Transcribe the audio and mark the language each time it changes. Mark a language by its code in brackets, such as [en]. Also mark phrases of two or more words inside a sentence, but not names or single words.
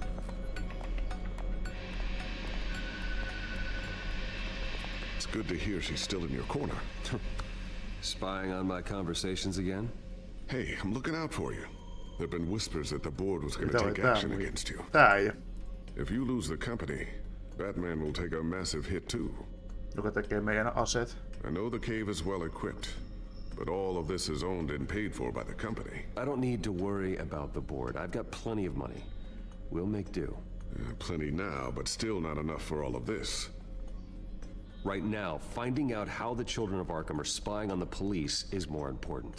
[en] It's good to hear she's still in your corner. Spying on my conversations again? Hey, I'm looking out for you. There've been whispers that the board was going to take action against you. If you lose the company, Batman will take a massive hit too. [fi] Joka tekee meidän aseet. [en] I know the cave is well equipped, but all of this is owned and paid for by the company. I don't need to worry about the board. I've got plenty of money. We'll make do. Plenty now, but still not enough for all of this. Right now, finding out how the children of Arkham are spying on the police is more important.